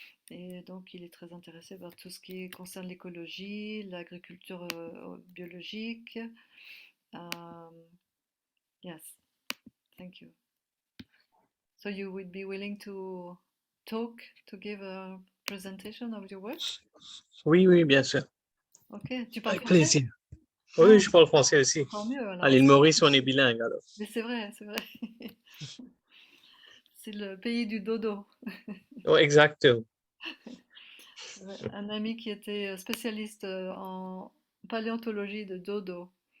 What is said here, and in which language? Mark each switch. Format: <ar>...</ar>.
<fr>Et donc, il est très intéressé par tout ce qui concerne l'écologie, l'agriculture biologique.</fr> <en>Yes, thank you. So, you would be willing to talk, to give a presentation of your work?</en> <fr>Oui, bien sûr. Ok, tu parles Avec français? plaisir. Oui, je parle français aussi. Encore mieux, alors. À l'île Maurice, on est bilingue alors. Mais c'est vrai, c'est vrai. C'est le pays du dodo. Oh, exactement. Un ami qui était spécialiste en paléontologie de dodo.</fr>